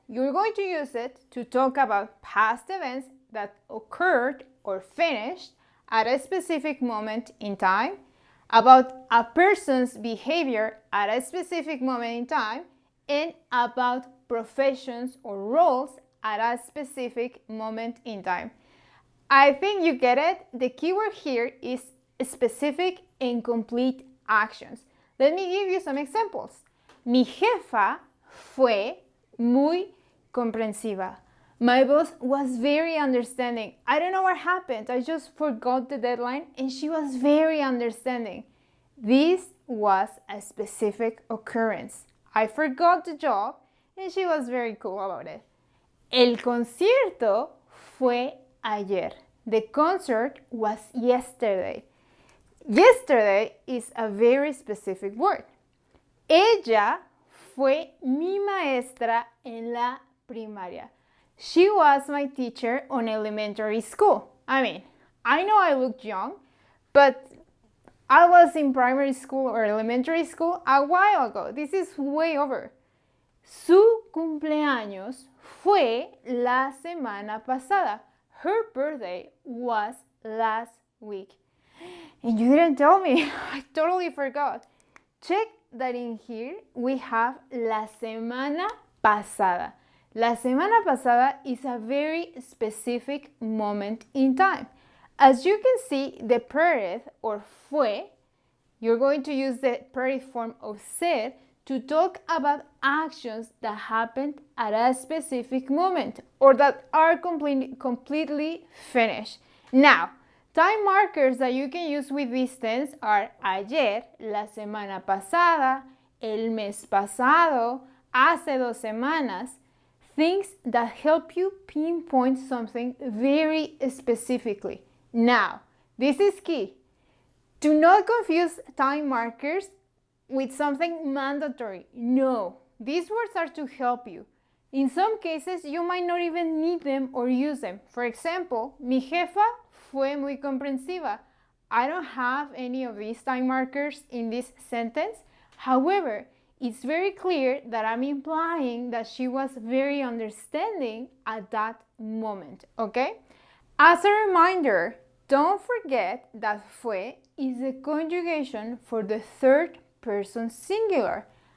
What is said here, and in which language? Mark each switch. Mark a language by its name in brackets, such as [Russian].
[English] You're going to use it to talk about past events that occurred or finished at a specific moment in time, about a person's behavior at a specific moment in time, and about professions or roles at a specific moment in time. I think you get it. The keyword here is specific and complete actions. Let me give you some examples. [Spanish] Mi jefa fue muy comprensiva. [English] My boss was very understanding. I don't know what happened. I just forgot the deadline and she was very understanding. This was a specific occurrence. I forgot the job and she was very cool about it. [Spanish] El concierto fue ayer. [English] The concert was yesterday. Yesterday is a very specific word. [Spanish] Ella fue mi maestra en la primaria. [English] She was my teacher on elementary school. I mean, I know I look young, but I was in primary school or elementary school a while ago. This is way over. [Spanish] Su cumpleaños fue la semana pasada. [English] Her birthday was last week. And you didn't tell me. I totally forgot. Check that in here we have la semana pasada. La semana pasada is a very specific moment in time. As you can see, the preterite or fue, you're going to use the preterite form of ser to talk about actions that happened at a specific moment or that are completely finished. Now, time markers that you can use with this tense are ayer, la semana pasada, el mes pasado, hace 2 semanas, things that help you pinpoint something very specifically. Now, this is key. Do not confuse time markers with something mandatory. No, these words are to help you. In some cases, you might not even need them or use them. For example, [Spanish] mi jefa fue muy comprensiva. [English] I don't have any of these time markers in this sentence. However, it's very clear that I'm implying that she was very understanding at that moment, okay? As a reminder, don't forget that fue is the conjugation for the third person singular.